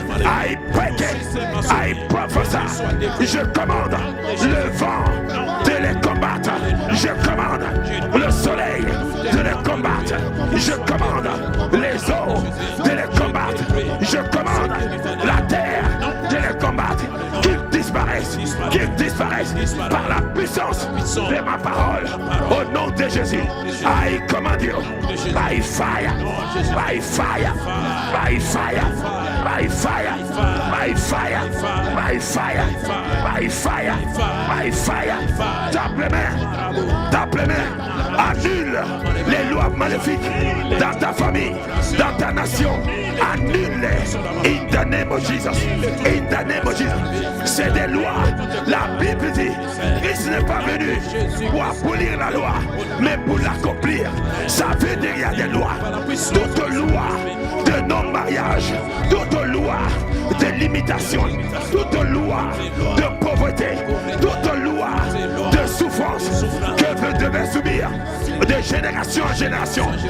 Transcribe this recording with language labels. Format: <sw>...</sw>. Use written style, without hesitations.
<en>I break it, I prophesy.</en> <fr>Je commande le vent de les combattre, je commande le soleil de les combattre, je commande les eaux de les combattre, je commande la terre de les combattre, qu'ils disparaissent par la puissance de ma parole. Au nom de Jésus,</fr> <en>I command you by fire, by fire, by fire, by fire, by fire, by fire, by fire, by fire.</en> <fr>Tape les mains, tape les mains, annule les lois maléfiques dans ta famille, dans ta nation. Annule-les</fr> <en>in the name of Jesus, in the name of Jesus.</en> <fr>C'est des lois. La Bible dit, Christ n'est pas venu pour abolir la loi, mais pour l'accomplir. Ça veut dire qu'il y a des lois. Toute loi de non-mariage, toute loi de limitation, toute loi de pauvreté, toute loi de souffrance que vous devez subir de génération en génération.</fr>